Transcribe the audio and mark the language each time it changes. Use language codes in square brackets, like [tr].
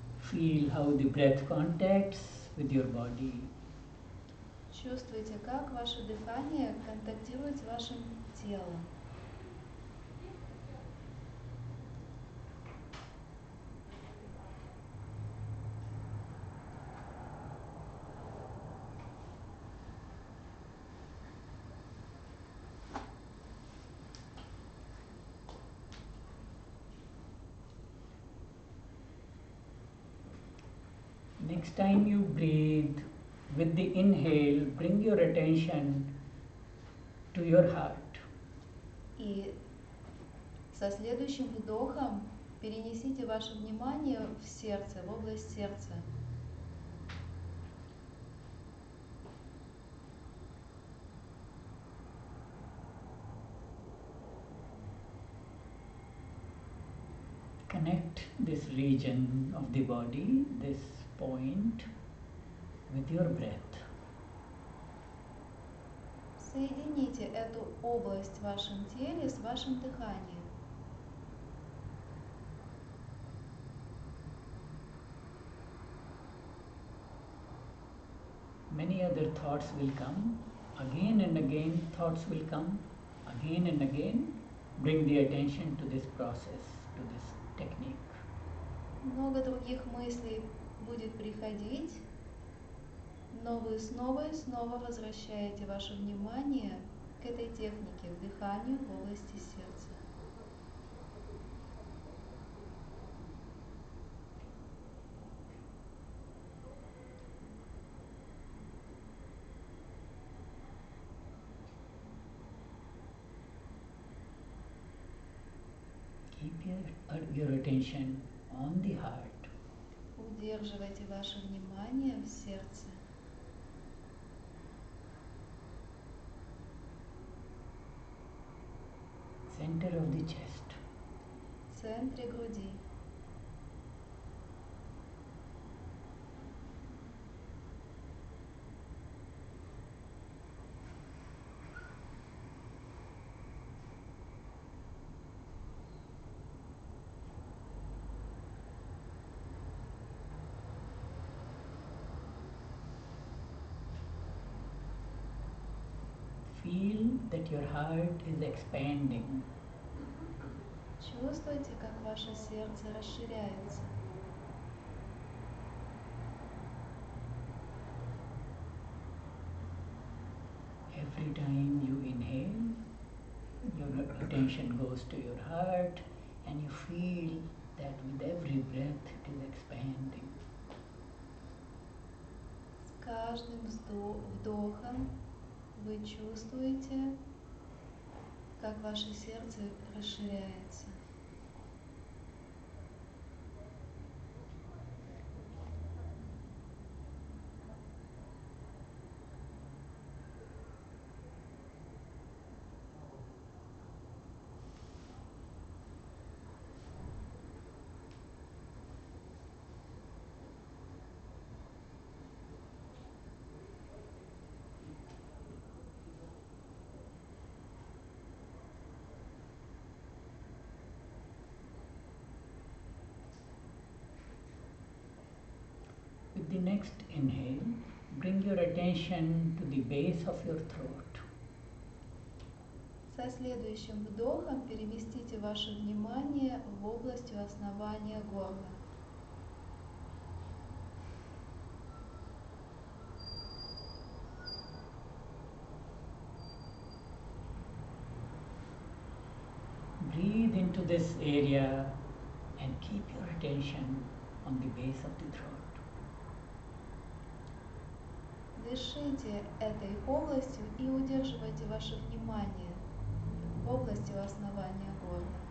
[en] Feel how the breath contacts with your body. [ru] Чувствуйте, как ваше дыхание контактирует с вашим телом. [en] Next time you breathe, with the inhale, bring your attention to your heart. [ru] И со следующим вдохом перенесите ваше внимание в сердце, в область сердца. [en] Connect this region of the body, this point, with your breath. [ru] Соедините эту область в вашем теле с вашим дыханием. [en] Many other thoughts will come. Again and again, thoughts will come. Again and again, bring the attention to this process, to this technique. [ru] Много других мыслей будет приходить, но вы снова и снова возвращаете ваше внимание к этой технике, к дыханию в области сердца. [en] Keep your attention on the heart. [ru] Удерживайте ваше внимание в сердце. [en] Center of the chest. [ru] В центре груди. [en] Feel that your heart is expanding. [ru] Чувствуйте, как ваше сердце расширяется. [en] Every time you inhale, your attention goes to your heart and you feel that with every breath it is expanding. [ru] С каждым вдохом вы чувствуете, как ваше сердце расширяется. [en] With the next inhale, bring your attention to the base of your throat. [ru] Со следующим вдохом переместите ваше внимание в область у основания горла. [en] Breathe into this area and keep your attention on the base of the throat. [ru] дышите этой областью и удерживайте ваше внимание в области у основания горла.